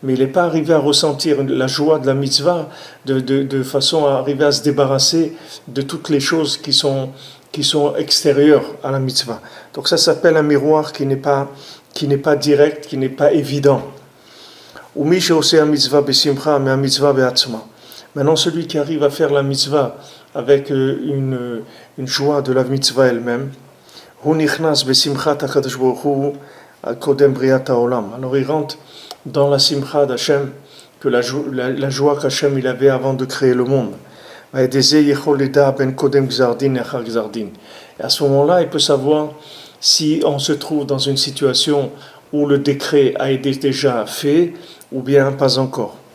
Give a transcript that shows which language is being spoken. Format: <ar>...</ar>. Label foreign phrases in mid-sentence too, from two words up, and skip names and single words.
<fr>mais il n'est pas arrivé à ressentir la joie de la mitzvah de façon à arriver à se débarrasser de toutes les choses qui sont extérieures à la mitzvah. Donc ça s'appelle un miroir qui n'est pas direct, qui n'est pas évident.</fr> <he>ומי שעושה המצוה בשמחה מהמצוה בעצמה.</he> <fr>Maintenant, celui qui arrive à faire la mitzvah avec une joie de la mitzvah elle-même,</fr> <he>הוא נכנס בשמחת הקדוש ברוך הוא קודם בריאת העולם.</he> <fr>Alors il rentre dans la simcha d'Hachem, que la joie qu'Hachem il avait avant de créer le monde. Et à ce moment-là, il peut savoir si on se trouve dans une situation où le décret a été déjà fait ou bien pas encore.</fr>